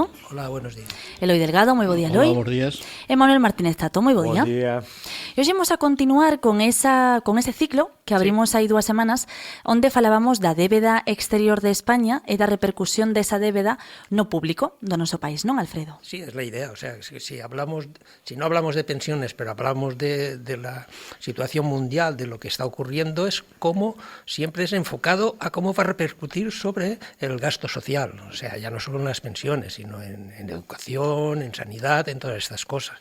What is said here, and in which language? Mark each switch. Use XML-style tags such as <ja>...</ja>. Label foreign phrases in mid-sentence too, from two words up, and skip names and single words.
<es>Hola, buenos días.</es> <gl>Eloi Delgado, moi bo día, Eloi. Hola, bons días. E Manuel Martínez Tato, moi bo día. Bom día. E hoxe imos a continuar con ese ciclo que abrimos hai 2 semanas, onde falábamos da débeda exterior de España e da repercusión desa débeda no público do noso país, non, Alfredo?</gl> <es>Sí, es la idea. O sea, si no hablamos de pensiones, pero hablamos de la situación mundial, de lo que está ocurriendo, es cómo siempre es enfocado a cómo va a repercutir sobre el gasto social. O sea, ya no solo en las pensiones, sino en educación, en sanidad, en todas estas cosas.</es>